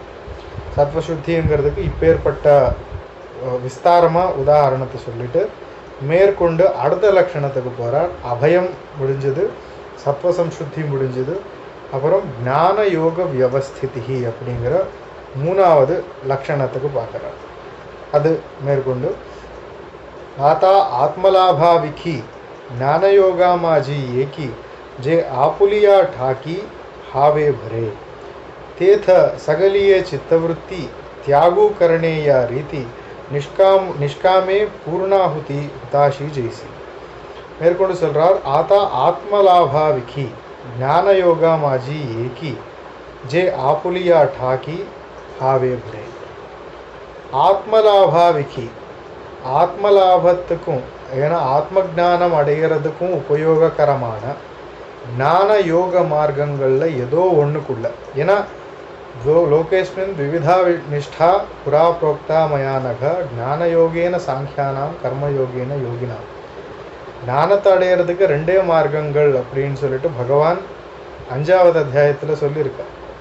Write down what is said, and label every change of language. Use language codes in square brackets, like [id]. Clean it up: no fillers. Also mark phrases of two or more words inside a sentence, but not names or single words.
[ta] சத்வசுத்திங்கிறதுக்கு இப்பேற்பட்ட விஸ்தாரமாக உதாரணத்தை சொல்லிட்டு மேற்கொண்டு அடுத்த லட்சணத்துக்கு போகிறார். அபயம் முடிஞ்சது, சத்வசம்சுத்தி முடிஞ்சது, அப்புறம் ஞான யோக வியவஸ்திதி அப்படிங்கிற மூணாவது லட்சணத்துக்கு பார்க்குறார். அது மேற்கொண்டு [mr] आता आत्मलाभा विखी ज्ञानयोगा माझी एकी जे आपुलिया ठाकी हावे भरे तेथ सगलिये चित्तवृत्ति त्यागू करणे या रीति निष्कामे पूर्णाहुति हुताशी जैसी [ta] மேற்கொண்டு சொல்றார் [mr] आता आत्मलाभा विखी ज्ञानयोगा माझी एकी जे आपुलिया ठाकी हावे भरे आत्मलाभा विखी ஆத்மலாபத்துக்கும் [ta] ஏன்னா ஆத்ம ஞானம் அடைகிறதுக்கும் உபயோககரமான ஞான யோக மார்க்கங்களில் ஏதோ ஒன்றுக்குள்ள ஏன்னா [sa] लोकेस्मिन् विविधा निष्ठा पुरा प्रोक्ता मयानघ ज्ञानयोगेन सांख्यानां कर्मयोगेन योगिनाम् [ta] ஞானத்தை அடையிறதுக்கு ரெண்டே மார்க்கங்கள் அப்படின்னு சொல்லிட்டு பகவான் 5வது அத்தியாயத்தில் சொல்லியிருக்கார்.